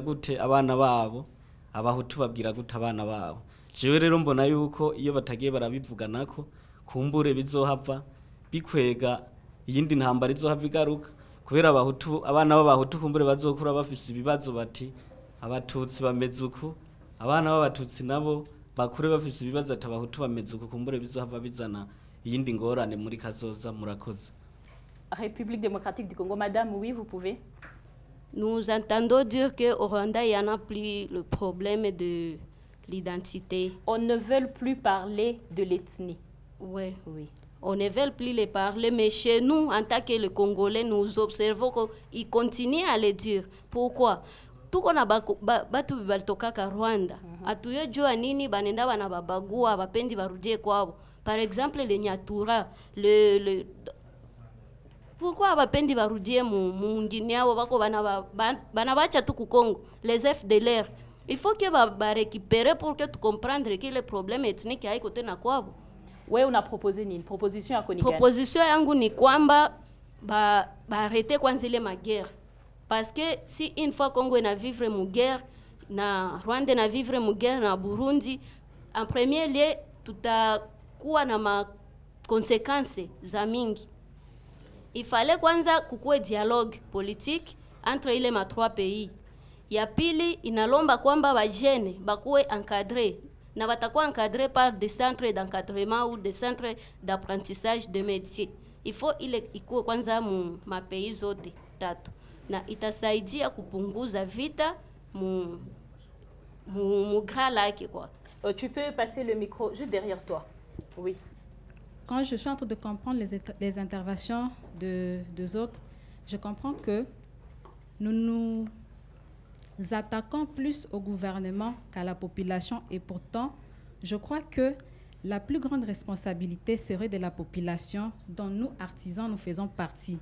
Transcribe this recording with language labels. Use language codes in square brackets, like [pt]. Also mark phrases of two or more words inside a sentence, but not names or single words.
[rn] gute abana babo abahutu babwira gute abana babo jewe rero mbona yuko iyo batagiye barabivuganako kumbure bizohava bikwega iyindi ntambara izohava igaruka kubera abahutu abana b'abahutu kumbure bazokura bafise ibibazo bati abatutsi bameze uku abana b'abatutsi nabo bakure bafise ibibazo ati abahutu bameze uku kumbure bizohava bizana iyindi ngorane muri kazoza. Murakoze. [fr] République démocratique du Congo, madame, oui, vous pouvez. Nous entendons dire qu'au Rwanda, il n'y en a plus le problème de l'identité. On ne veut plus parler de l'ethnie. Ouais. Oui. On ne veut plus les parler, mais chez nous, en tant que les Congolais, nous observons qu'ils continuent à le dire. Pourquoi? [sw] Tuko na batu balitoka ka Rwanda. Atuyojua nini banenda bana babagua bapendi barudie kwao. [fr] Par exemple, les Nyatura, pourquoi [sw] bapendi barudie mungini yao bako bana bacha tu ku Congo, les FDLR. [fr] Il faut que ba récupérer pour que tu comprendre que le problème ethnique [sw] haiko tena kwao. Wewe una proposé nini? Proposition yako ni gani? Proposition yangu ni kwamba ba arrêter kwanza ile maguerre. [fr] Parce que si une fois Congo na vivre mu guerre, na Rwanda na vivre mu guerre, na Burundi, en premier lieu [sw] tutakuwa na ma conséquences za mingi. [fr] Il fallait [sw] kwanza kukue [fr] dialogue politique entre [sw] ile ma [fr] 3 pays. [sw] Ya pili inalomba kwamba bajene bakuwe encadré na batakuwa encadré [fr] par des centres d'encadrement ou des centres d'apprentissage de métiers. Il faut [sw] ile ikuwe kwanza mu ma pays zote tatu. Na itasaidia kupunguza vita mu Grand Lac quoi. [fr] Tu peux passer le micro juste derrière toi. Oui. Quand je suis en train de comprendre les interventions des autres, je comprends que nous nous attaquons plus au gouvernement qu'à la population et pourtant, je crois que la plus grande responsabilité serait de la population dont nous, artisans, nous faisons partie.